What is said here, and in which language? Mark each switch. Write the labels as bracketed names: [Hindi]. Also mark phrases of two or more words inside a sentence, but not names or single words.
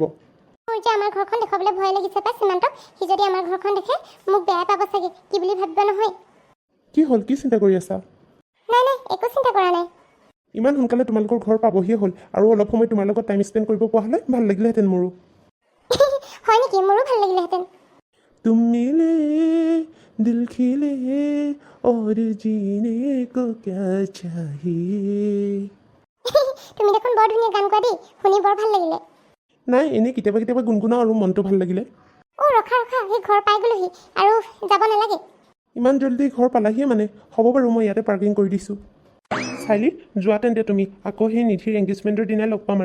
[Assamese] মোৰ যে আমাৰ ঘৰখন দেখুৱাবলৈ ভয় লাগিছে পাই সীমান্তক। সি যদি আমাৰ ঘৰখন দেখে মোক বেয়া পাব চাগে, কি বুলি ভাবিব নহয়। কি হ'ল, কি চিন্তা কৰি আছা? নাই একো চিন্তা কৰা নাই। ইমান সোনকালে তোমালোকৰ ঘৰ পাবহিয়ে হ'ল, আৰু অলপ সময় তোমাৰ লগত [English] time spend [Assamese] কৰিব পৰা হ'লে ভাল লাগিলেহেঁতেন মোৰো। হয় নেকি? মোৰো ভাল লাগিলেহেঁতেন। [Hindi] तुम मिले दिल खिले और जीने को क्या चाहिए। [Assamese] তুমি দেখোন বৰ ধুনীয়া গান গোৱা দেই, শুনি বৰ ভাল লাগিলে। নাই এনেই কেতিয়াবা কেতিয়াবা গুণগুণাও আৰু মনটো ভাল লাগিলে। অ' ৰখা ৰখা, সেই ঘৰ পাই গ'লোহি আৰু যাব নালাগে। ইমান জল্দি ঘৰ পালাহিয়ে মানে? হ'ব বাৰু, মই ইয়াতে পাৰ্কিং কৰি দিছোঁ। চাইলি যোৱা তেন্তে তুমি, আকৌ সেই নিধিৰ এংগেজমেণ্টৰ দিনাই লগ পাম আৰু।